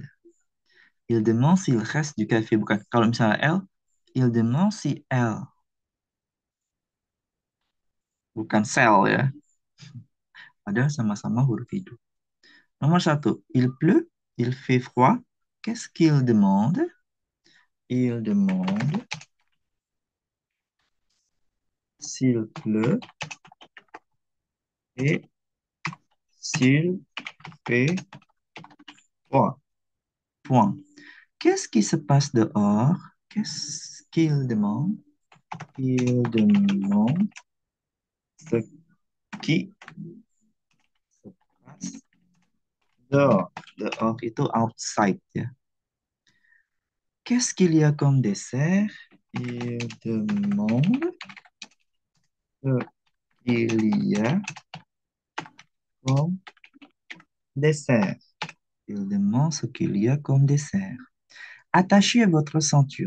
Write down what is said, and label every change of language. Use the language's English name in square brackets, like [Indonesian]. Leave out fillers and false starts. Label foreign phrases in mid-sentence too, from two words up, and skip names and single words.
[French] Il demande s'il reste du café. [Indonesian] Bukan. Kalau misalnya L, [French] il demande si [Indonesian] L. Bukan sel ya. Padahal sama-sama huruf hidup. Nomor 1, [French] il pleut, il fait froid. Qu'est-ce qu'il demande? Il demande s'il pleut et s'il fait froid. Point. Qu'est-ce qui se passe dehors? Qu'est-ce qu'il demande? Il demande ce qui se passe dehors. [Indonesian] Dehors itu outside ya. [French] Qu'est-ce qu'il y a comme dessert? Il demande ce qu'il y a comme dessert. Il demande ce qu'il y a comme dessert. Attachez votre ceinture.